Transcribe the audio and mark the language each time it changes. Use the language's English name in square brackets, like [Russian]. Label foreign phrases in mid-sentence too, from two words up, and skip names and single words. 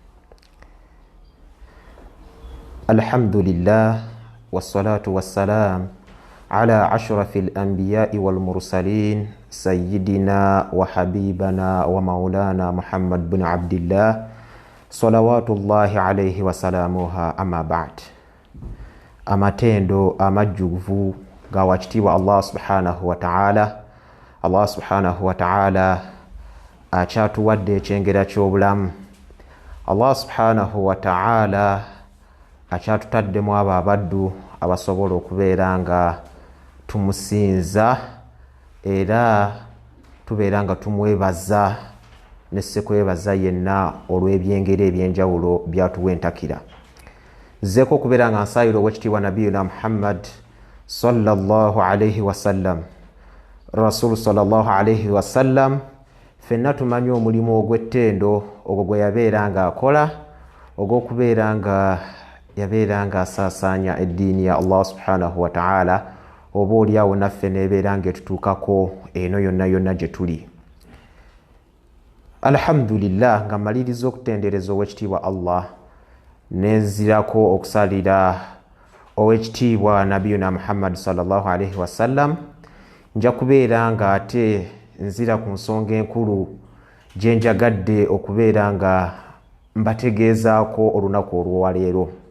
[Arabic] الحمد لله والصلاة والسلام على أشرف الأنبياء والمرسلين سيدنا وحبيبنا ومولانا محمد بن عبد الله صلوات الله عليه وسلامه أما بعد. [Ganda] Amatendo amajjuvu ga wakitiibwa [Arabic] الله سبحانه وتعالى. الله سبحانه وتعالى [Ganda] akyatuwadde ekyengera ky'obulamu. [Arabic] الله سبحانه وتعالى [Ganda] akyatutaddemu abo abaddu abasobola okubeera nga tumusinza era tubeera nga tumwebaza ne ssekwebaza yenna olw'ebyengera ebyenjawulo byatuwa entakira. Nzeeko okubeera nga nsaayira ow'ekitiibwa [Arabic] نبينا محمد صلى الله عليه وسلم, رسول صلى الله عليه وسلم, [Ganda] fenna tumanyi omulimu ogw'ettendo ogwo gwe yabeera nga akola, ogw'okubeera nga yabeera nga asaasaanya eddiini ya [Arabic] الله سبحانه وتعالى, [Ganda] oba oliawo naffe nebeera nga etutuukako eno yonna yonna gye tuli. Alhamdulillah, nga maliriza okutendereza ow'ekitiibwa Allah nenzirako okusalira ow'ekitiibwa [Arabic] نبينا محمد صلى الله عليه وسلم, [Ganda] nja kubeera nga ate nzira ku nsonga enkulu gye njagadde okubeera nga mbategeezaako olunaku olw'olwaleero.